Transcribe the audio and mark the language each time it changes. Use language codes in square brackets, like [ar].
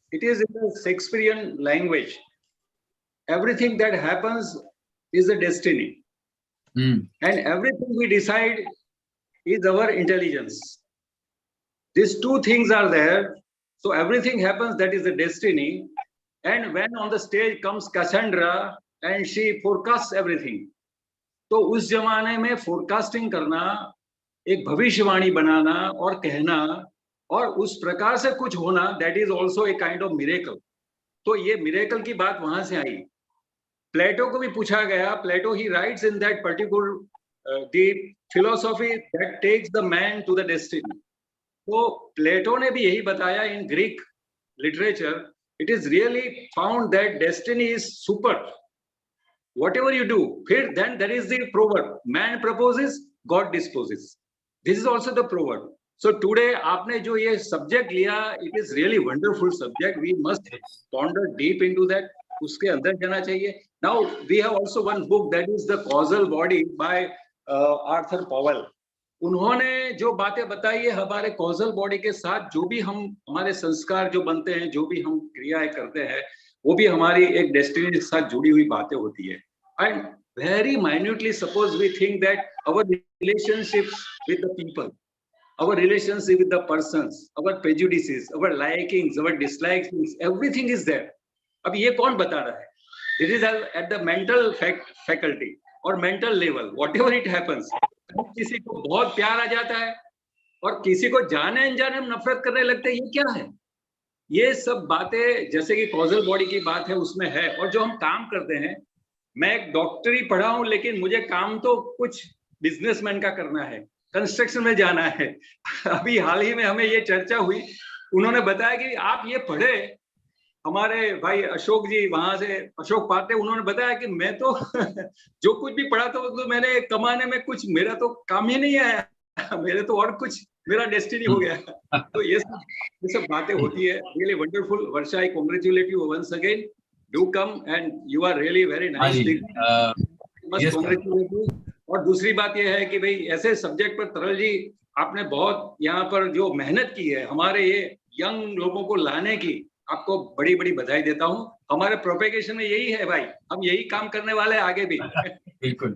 [en] It is in the Shakespearean language. Everything that happens is a destiny. And everything we decide is our intelligence. These two things are there. So everything happens, that is the destiny. And when on the stage comes Cassandra and she forecasts everything. [hi] तो उस जमाने में forecasting करना, एक भविष्यवाणी बनाना और कहना और उस प्रकार से कुछ होना, [en] that is also a kind of miracle. [hi] तो ये miracle की बात वहां से आई. प्लेटो को भी पूछा गया. [en] Plato he writes in that particular the philosophy that takes the man to the destiny. [hi] तो प्लेटो ने भी यही बताया [en] in Greek literature. It is really found that destiny is super. Whatever you do, then there is the proverb. Man proposes, God disposes. This is also the proverb. So today, [hi] आपने जो ये [en] subject [hi] लिया, [en] it is really wonderful subject. We must ponder deep into that. [hi] उसके अंदर जाना चाहिए. [en] Now we have also one book that is the Causal Body by Arthur Powell. [hi] उन्होंने जो बातें बताई है हमारे causal body के साथ, जो भी हम हमारे संस्कार जो बनते हैं, जो भी हम क्रियाएं करते हैं, वो भी हमारी एक डेस्टिनी के साथ जुड़ी हुई बातें होती है. [en] And very minutely, suppose we think that our relationships with the people, our relationship with the persons, our prejudices, our likings, our dislikes, everything is there. [hi] अब ये कौन बता रहा है? [en] This is at the mental faculty or mental level, whatever it happens. [hi] किसी को बहुत प्यार आ जाता है और किसी को जाने अनजाने हम नफरत करने लगते हैं. ये क्या है? ये सब बातें जैसे कि कॉजल बॉडी की बात है उसमें है. और जो हम काम करते हैं, मैं एक डॉक्टरी पढ़ा हूं लेकिन मुझे काम तो कुछ बिजनेसमैन का करना है, कंस्ट्रक्शन में जाना है. अभी हाल ही में हमें ये चर्चा हुई, उन्होंने बताया कि आप ये पढ़े, हमारे भाई अशोक जी वहां से, अशोक पाते, उन्होंने बताया कि मैं तो जो कुछ भी पढ़ा था तो मैंने कमाने में कुछ, मेरा तो काम ही नहीं आया, मेरे तो और कुछ, मेरा डेस्टिनी हो गया. तो ये सब बातें होती है. [en] Really wonderful. Varsha, I congratulate you once again. Do come and you are really very nice. Must congratulate you. [hi] और दूसरी बात यह है कि भाई ऐसे सब्जेक्ट पर तरल जी आपने बहुत यहाँ पर जो मेहनत की है हमारे ये यंग लोगों को लाने की, आपको बड़ी बड़ी बधाई देता हूँ. हमारे प्रोपेगेशन में यही है भाई, हम यही काम करने वाले हैं आगे भी. बिल्कुल.